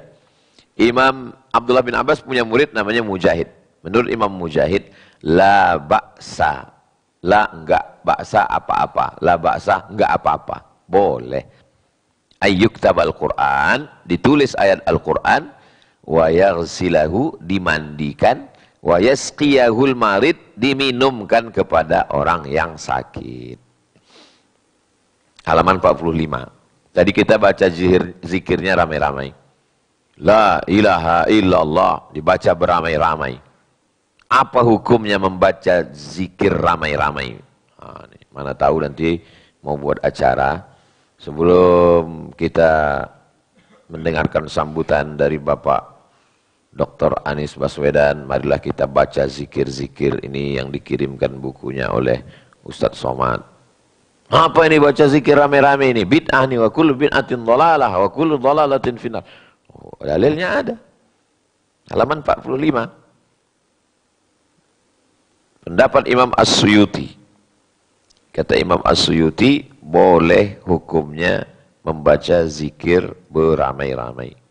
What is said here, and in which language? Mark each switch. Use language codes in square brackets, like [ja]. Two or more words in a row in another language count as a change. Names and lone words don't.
[id] Imam Abdullah bin Abbas punya murid namanya Mujahid. Menurut Imam Mujahid, [ar] لا بأس, [id] la enggak, ba'sa apa-apa, [ar] لا بأس [id] enggak apa-apa, boleh. [ar] أن يكتب القرآن, [id] ditulis ayat Al-Quran, [ar] ويغسله, [id] dimandikan, [ar] ويسقيه المريض, [id] diminumkan kepada orang yang sakit. Halaman 45. Tadi kita baca zikirnya ramai-ramai. [ar] لا إله إلا الله [id] dibaca beramai-ramai. Apa hukumnya membaca zikir ramai-ramai? Mana tahu nanti mau buat acara. Sebelum kita mendengarkan sambutan dari Bapak Dr. Anies Baswedan, marilah kita baca zikir-zikir ini yang dikirimkan bukunya oleh Ustadz Somad. Apa ini baca zikir rame-rame ini? Bid'ah nih, [ar] وكل بدعة ضلالة وكل ضلالة في النار. [id] Oh, dalilnya ada. Halaman 45. Pendapat Imam As-Suyuti. Kata Imam As-Suyuti, boleh hukumnya membaca zikir beramai-ramai.